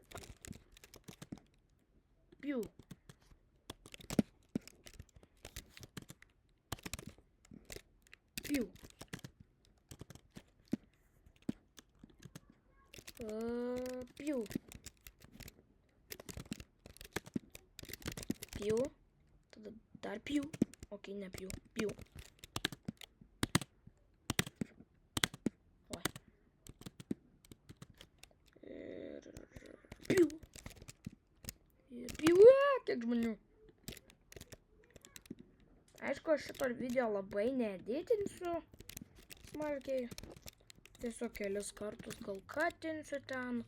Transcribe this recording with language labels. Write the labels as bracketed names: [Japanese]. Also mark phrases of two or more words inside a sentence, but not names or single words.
[Lithuanian] Piu. Piu. Piu. Piu. Tada dar piu. Ok, ne piu. Piu. Oi. Ir piu. Ir piu. Kiek žmonių. Aišku, aš šito video labai needitinsiu smarkiai. Tiesiog kelis kartus gal katinsiu ten.